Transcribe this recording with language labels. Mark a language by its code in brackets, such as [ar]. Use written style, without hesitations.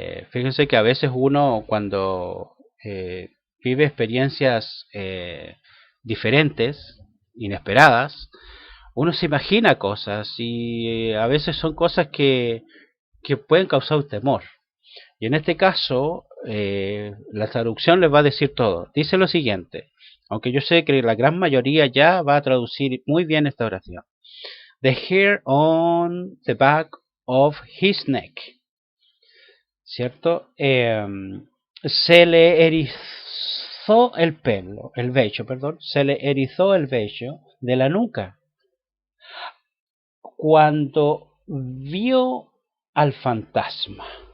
[es] Fíjense que a veces uno cuando vive experiencias diferentes, inesperadas, uno se imagina cosas y a veces son cosas que pueden causar temor. Y en este caso, la traducción les va a decir todo. Dice lo siguiente, aunque yo sé que la gran mayoría ya va a traducir muy bien esta oración. [en] The hair on the back of his neck. [es] ¿Cierto? Se le erizó el pelo, el vello, perdón, se le erizó el vello de la nuca cuando vio al fantasma.